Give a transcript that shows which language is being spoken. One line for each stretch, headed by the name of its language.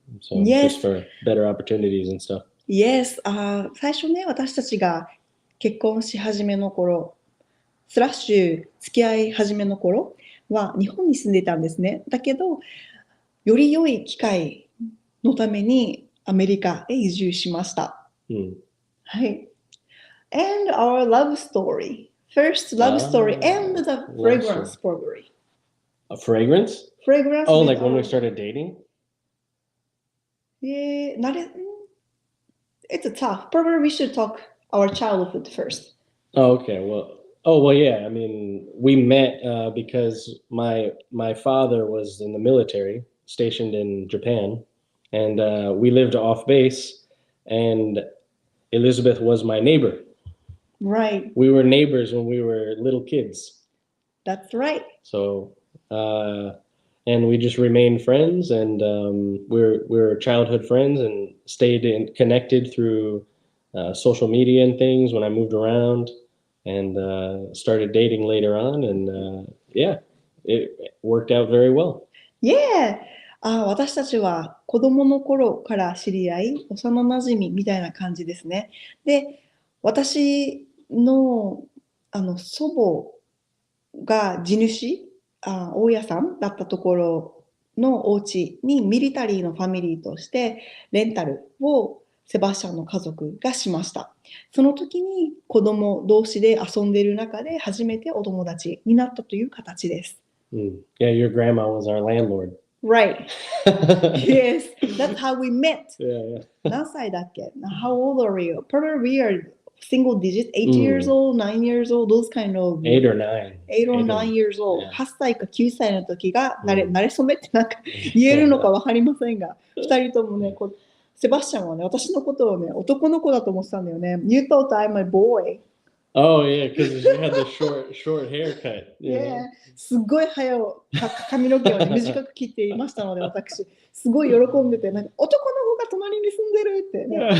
English: So just for better opportunities and stuff. Yes.
Japanese: 最初ね、私たちが結婚し始めの頃、スラッシュ付き合い始めの頃は日本に住んでいたんですね。だけど、より良い機会のためにアメリカへ移住しました。はい。
English: And our love story. First love story and the fragrance story. A fragrance? Fragrance? Oh, like when we started dating? Yeah, it's tough. Probably we should talk our childhood first. Oh, okay. Well, yeah. I mean, we met because my father was in the military, stationed in Japan, and we lived off base, and Elizabeth was my neighbor. Right. We were neighbors when we were little kids. That's right. So, and we just remained friends, and we're childhood friends, and stayed connected through social media and things when I moved around, and started dating later on, and yeah, it worked out very well. Yeah.
Japanese: 私たちは子供の頃から知り合い、幼馴染みたいな感じですね。で、私の祖母が地主、大家さんだったところのお家にミリタリーのファミリーとしてレンタルをセバスチャンの家族がしました。その時に子供同士で遊んでいる中で初めてお友達になったという形です。
English: Yeah, your grandma was our landlord. Right. Yes, that's how we met. Yeah.
Japanese: 何歳だっけ?
English: How old are you? Probably we are single digit, 8 years old, 9 years old, those kind of. 8 or 9. 8 or 9 years old.
Japanese: 8歳か9歳の時が慣れ初めってなんか言えるのかわかりませんが、2人ともね、セバスチャンはね、私のことをね、男の子だと思ってたんだよね。
English: You thought I'm a boy. Oh yeah, because you had the short haircut. Yeah.
Japanese: すごい早う髪の毛を、ね、短く切っていましたので、私すごい喜んでて、なんか男の子が隣に住んでるってね。